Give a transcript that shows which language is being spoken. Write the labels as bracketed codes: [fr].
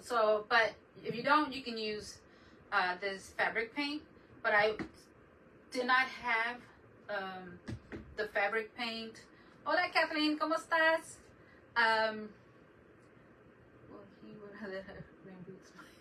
[en] So, but if you don't, you can use this fabric paint, but I did not have the fabric paint. [es] Hola Kathleen, ¿cómo estás? [en] Well, he would have rain boots.